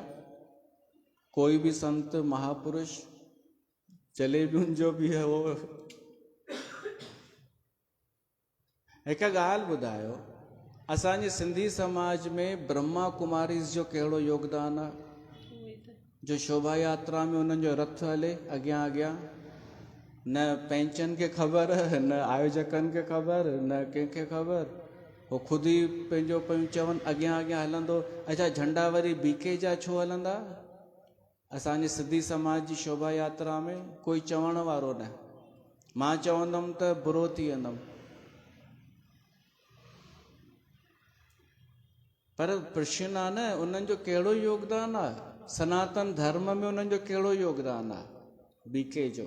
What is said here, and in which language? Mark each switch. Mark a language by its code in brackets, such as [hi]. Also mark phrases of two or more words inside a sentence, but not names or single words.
[sd] कोई बि संत महापुरुष जलेबियुनि जो बि हो। हिकु ॻाल्हि ॿुधायो, असांजे सिंधी समाज में ब्रह्मा कुमारीज़ जो कहिड़ो योगदान आहे? जो शोभा यात्रा में उन्हनि जो रथ हले अॻियां अॻियां, न पैंचनि खे ख़बर, न आयोजकनि खे ख़बर, न कंहिंखे ख़बर। हो ख़ुदि ई पंहिंजो पियूं चवनि अॻियां अॻियां हलंदो। अच्छा, झंडा वरी बीके जा छो हलंदा? असांजे सिंधी समाज जी शोभा यात्रा में कोई चवण वारो न। मां चवंदुमि त बुरो थी वेंदुमि। पर प्रश्न आहे न, उन्हनि जो कहिड़ो योगदान आहे? सनातन धर्म में उन्हनि जो कहिड़ो योगदान आहे? बीके जो।